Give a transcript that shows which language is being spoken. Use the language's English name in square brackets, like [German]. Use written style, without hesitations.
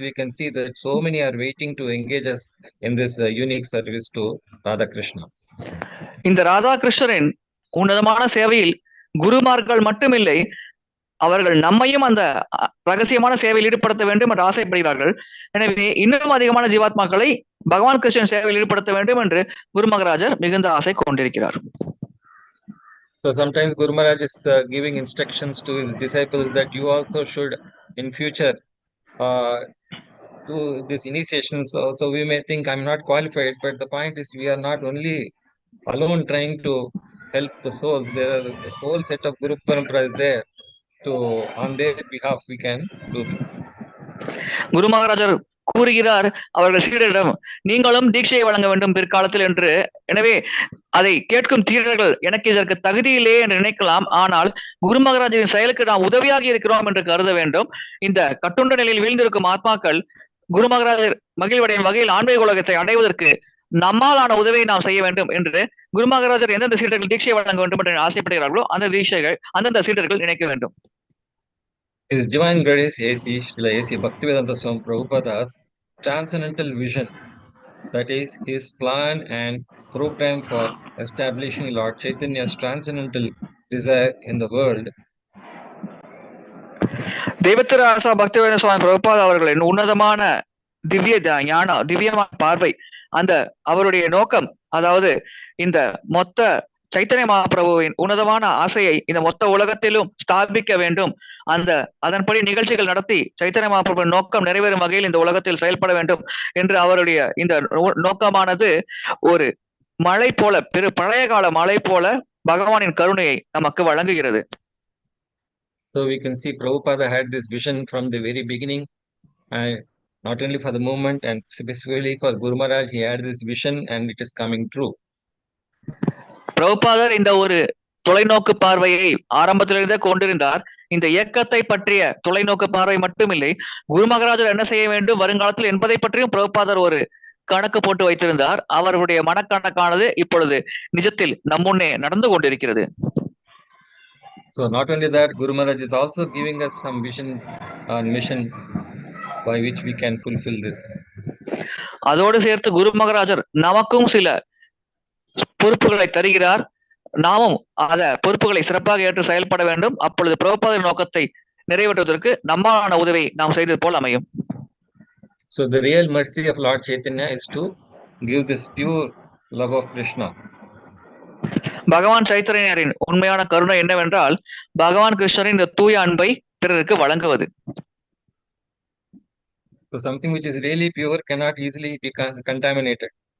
[English] We can see that so many are waiting to engage us in this unique service to Radha Krishna. [Tamil] இந்த ராதாகிருஷ்ணரின் உன்னதமான சேவையில் குருமார்கள் மட்டுமில்லை, அவர்கள் நம்மையும் அந்த ரகசியமான சேவையில் ஈடுபடுத்த வேண்டும் என்று ஆசைப்படுகிறார்கள். எனவே இன்னும் அதிகமான ஜீவாத்மாக்களை பகவான் கிருஷ்ணன் சேவையில் ஈடுபடுத்த வேண்டும் என்று குரு மகராஜர் மிகுந்த ஆசை கொண்டிருக்கிறார். [English] So sometimes Guru Maharaj is giving instructions to his disciples that you also should in future do this initiation. So we may think I'm not qualified, but the point is we are not only alone trying to help the souls. There are a whole set of Guru Parampara is there. So on their behalf we can do this. [Tamil] குரு மகாராஜர் கூறுகிறார் அவர்கள் சீடரிடம், நீங்களும் தீட்சையை வழங்க வேண்டும் பிற்காலத்தில் என்று. எனவே அதை கேட்கும் சீடர்கள் எனக்கு இதற்கு தகுதி இல்லையே என்று நினைக்கலாம். ஆனால் குரு மகாராஜரின் செயலுக்கு நாம் உதவியாக இருக்கிறோம் என்று கருத வேண்டும். இந்த கட்டுண்ட நிலையில் வீழ்ந்திருக்கும் ஆத்மாக்கள் குரு மகாராஜர் மகிழ்வடையும் வகையில் ஆன்மீக உலகத்தை அடைவதற்கு நம்மாலான உதவியை நாம் செய்ய வேண்டும் என்று குரு மகாராஜர் எந்தெந்த சீடர்கள் தீட்சை வழங்க வேண்டும் என்று ஆசைப்படுகிறார்களோ அந்த தீட்சைகள் அந்தந்த சீடர்கள் நினைக்க வேண்டும். [English] His Divine Grace A.C. Srila A.C. Bhaktivedanta Swami Prabhupada's transcendental vision, that is his plan and program for establishing Lord Chaitanya's transcendental desire in the world. [Tamil] தெய்வத்திராசா Bhaktivedanta சுவாமி பிரபுபாத் அவர்களின் உன்னதமான திவ்யமான பார்வை, அந்த அவருடைய நோக்கம், அதாவது இந்த மொத்த சைத்தன்ய மகாபிரபுவின் உன்னதமான ஆசையை இந்த மொத்த உலகத்திலும் ஸ்தாபிக்க வேண்டும், அதன்படி நிகழ்ச்சிகள் நடத்தி சைத்தன்ய மகாபிரபுவின் நோக்கம் நிறைவேறும் வகையில் இந்த உலகத்தில் செயல்பட வேண்டும் என்று அவருடைய இந்த நோக்கமானது ஒரு மழை போல, பழைய கால மழை போல பகவானின் கருணையை நமக்கு வழங்குகிறது. [English] So we can see Prabhupada had this vision from the very beginning, and not only for the movement and specifically for Guru Maharaj, he had this vision and it is coming true. [Tamil] பிரபுபாதர் இந்த ஒரு தொலைநோக்கு பார்வையை ஆரம்பத்திலிருந்தே கொண்டிருந்தார். இந்த இயக்கத்தை பற்றிய தொலைநோக்கு பார்வை மட்டுமில்லை, குரு மகாராஜர் என்ன செய்ய வேண்டும் வருங்காலத்தில் என்பதை பற்றியும் பிரபுபாதர் ஒரு கணக்கு போட்டு வைத்திருந்தார். அவருடைய மனக்கணக்கானது இப்பொழுது நிஜத்தில் நம்முன்னே நடந்து கொண்டிருக்கிறது. [English] So not only that, Guru Maharaj is also giving us some vision and mission by which we can fulfill this. [Tamil] அதோடு சேர்த்து குரு மகாராஜர் நமக்கும் சில பொறுப்புகளை தருகிறார். நாமும் அத பொறுப்புகளை சிறப்பாக ஏற்று செயல்பட வேண்டும். அப்பொழுது பிரபுபாதரின் நோக்கத்தை நிறைவேற்றுவதற்கு நம்மாலான உதவி நாம் செய்தது போல் அமையும். [English] So the real mercy of Lord Chaitanya is to give this pure love of Krishna. [Tamil] பகவான் சைத்தன்யரின் உண்மையான கருணை என்னவென்றால் பகவான் கிருஷ்ணரின் இந்த தூய அன்பை பிறருக்கு வழங்குவது. [English] So something which is really pure cannot easily be contaminated.